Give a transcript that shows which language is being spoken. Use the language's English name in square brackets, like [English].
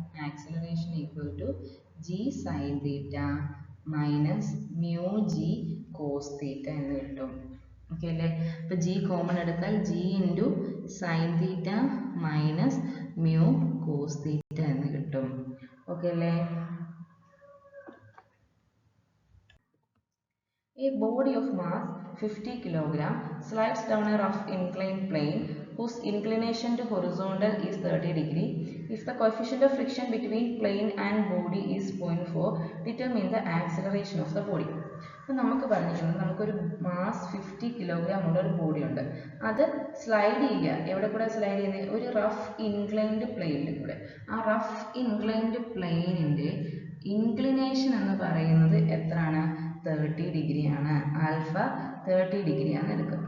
[Malayalam] Acceleration equal to G sine theta minus mu G cos theta എന്ന് കിട്ടും. Okay അല്ലേ. അപ്പോൾ ജി കോമൺ എടുത്താൽ G into sine theta minus mu cos theta എന്ന് കിട്ടും. Okay അല്ലേ. [English] A body of mass 50 kg slides down a rough inclined plane whose inclination to horizontal is 30 degree. If the coefficient of friction between plane and body is 0.4, determine the acceleration of the body. [Malayalam] അപ്പോൾ നമുക്ക് പറഞ്ഞിരിക്കുന്നത് നമുക്കൊരു mass 50 kilogram ഉള്ള ഒരു body ഉണ്ട്. അത് slide ചെയ്യുക. എവിടെ കൂടെ സ്ലൈഡ് ചെയ്യുന്നത്? ഒരു റഫ് ഇൻക്ലൈൻഡ് പ്ലെയിനിൽ കൂടെ. ആ റഫ് ഇൻക്ലൈൻഡ് പ്ലെയിനിൻ്റെ ഇൻക്ലിനേഷൻ എന്ന് പറയുന്നത് എത്രയാണ്? 30 ഡിഗ്രി ആണ്. ആൽഫ 30 ഡിഗ്രി ആണ് എടുക്കുക.